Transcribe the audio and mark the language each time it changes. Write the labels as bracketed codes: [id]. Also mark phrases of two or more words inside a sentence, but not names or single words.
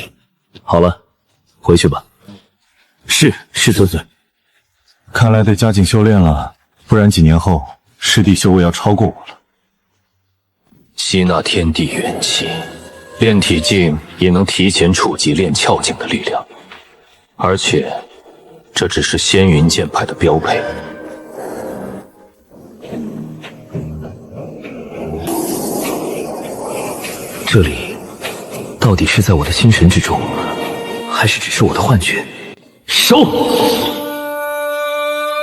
[zh] 好了，回去吧。是尊尊。看來得加緊修煉了，不然幾年後師弟修為要超過我了。吸納天地元氣，練體境也能提前觸及練竅境的力量，而且這只是仙雲劍派的標配。這裡到底是在我的心神之中，還是只是我的幻覺？收！